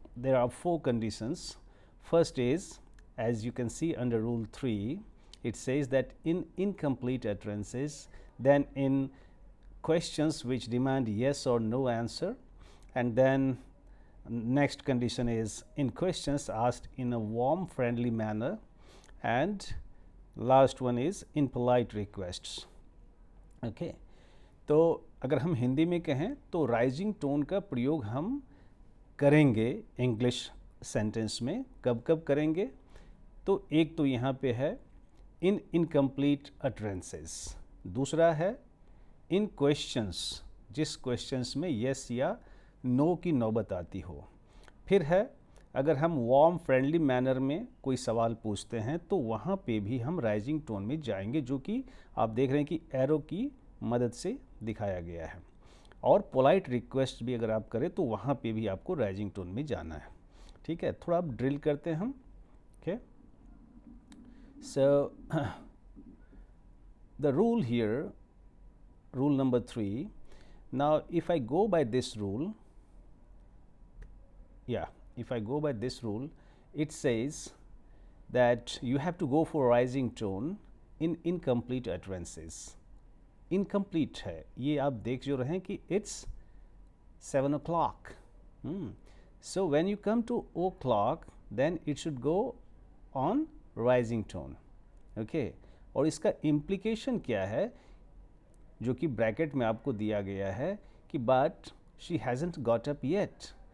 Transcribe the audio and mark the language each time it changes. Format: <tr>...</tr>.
<en>There are 4 conditions. First is, as you can see under rule 3, it says that in incomplete utterances, then in questions which demand yes or no answer, and then next condition is in questions asked in a warm, friendly manner, and last one is in polite requests.</en> <hi>Okay, तो अगर हम हिंदी में कहें तो rising tone का प्रयोग हम करेंगे इंग्लिश सेंटेंस में। कब कब करेंगे? तो एक तो यहाँ पे है इन इनकम्प्लीट अटरेंसेस, दूसरा है इन क्वेश्चंस, जिस क्वेश्चंस में येस या नो की नौबत आती हो। फिर है अगर हम वार्म फ्रेंडली मैनर में कोई सवाल पूछते हैं तो वहाँ पे भी हम राइजिंग टोन में जाएंगे, जो कि आप देख रहे हैं कि एरो की मदद से दिखाया गया है। और पोलाइट रिक्वेस्ट भी अगर आप करें तो वहाँ पे भी आपको राइजिंग टोन में जाना है। ठीक है, थोड़ा आप ड्रिल करते हैं हम। Okay,</hi> <en>So the rule here, rule number 3. Now if I go by this rule, if I go by this rule, it says that you have to go for rising tone in incomplete utterances.</en> <hi>Incomplete है, ये आप देख जो रहे हैं कि</hi> <en>it's 7 o'clock. So when you come to o'clock, then it should go on rising tone.</en> <hi>Okay, और इसका implication क्या है जो कि ब्रैकेट में आपको दिया गया है कि</hi> <en>But she hasn't got up yet.</en>